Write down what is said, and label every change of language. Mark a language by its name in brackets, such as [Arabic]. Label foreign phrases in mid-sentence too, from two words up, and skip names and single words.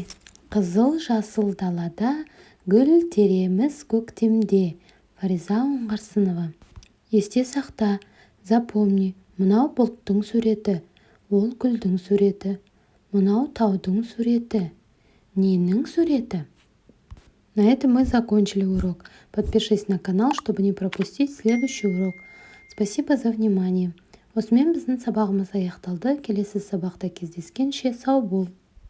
[Kazakh] Қызыл жасыл далада, гүл тереміз көктемде. Фариза Оңғарсынова. Есте сақта, запомни. Мынау бұлттың суреті. Ол гүлдің суреті. Мынау таудың суреті. Ненің суреті? [Russian] На этом мы закончили урок. Подпишись на канал, чтобы не пропустить следующий урок. Спасибо за внимание. [Kazakh] Осымен біздің сабағымыз аяқталды. Келесі сабақта кездескенше сау бол.